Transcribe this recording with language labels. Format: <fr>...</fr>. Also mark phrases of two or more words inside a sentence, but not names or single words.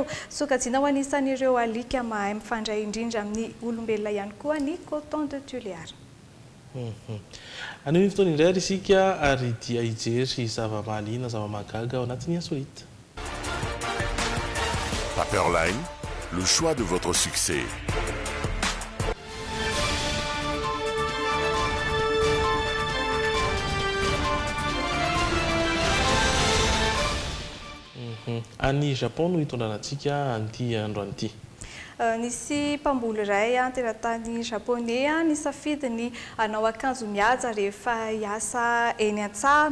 <mg>Sokajiana ho anisan'ireo alika mahay mifandray indrindra amin'ny olombelona ihany koa ny coton de Toliara. Anio ny fotoana indray ary isika ary dia hijery zava-mahaliana, zava-mahagaga ao anatin'ny Insolite. Paperline,</mg> <fr>le choix de votre succès.</fr> <mg>Any Japon no hitondranantsika an'ity androany ity. Nisy mpamboly iray teratany japonais nisafidy ny anao akanjo mihaja rehefa hiasa eny an-tsaha.</mg>